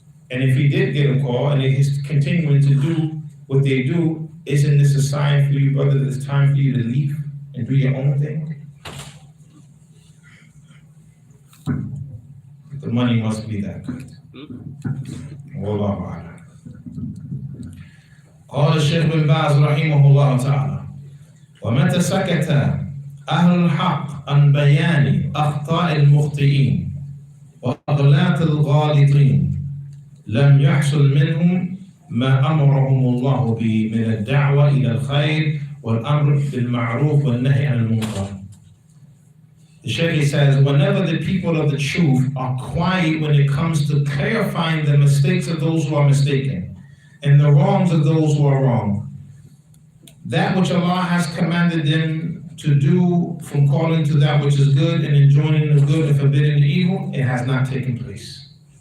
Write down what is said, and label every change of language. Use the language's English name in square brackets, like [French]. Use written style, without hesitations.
[English] And if he did get a call and he's continuing to do what they do, isn't this a sign for you, brother, that it's time for you to leave and do your own thing? The money must be that good. [Arabic] والله أعلم. قال الشيخ بن باز رحمه الله تعالى: ومتى سكت أهل الحق عن بيان أخطاء المخطئين وأغلاط الغالطين لم يحصل منهم ما أمرهم الله به من الدعوة إلى الخير والأمر بالمعروف والنهي عن المنكر. [English] The Shaykh says, whenever the people of the truth are quiet when it comes to clarifying the mistakes of those who are mistaken and the wrongs of those who are wrong, that which Allah has commanded them to do from calling to that which is good and enjoining the good and forbidding the evil, it has not taken place.